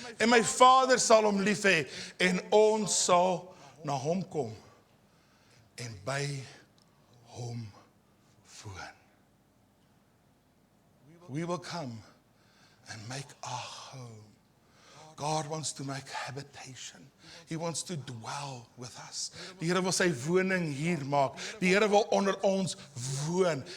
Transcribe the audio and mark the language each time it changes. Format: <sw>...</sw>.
<af>En my Vader sal hom lief hê, en ons sal na hom kom en by hom woon.</af> <en>We will come and make our home. God wants to make habitation. He wants to dwell with us.</en> <af>Die Here wil sy woning hier maak. Die Here wil onder ons woon.</af>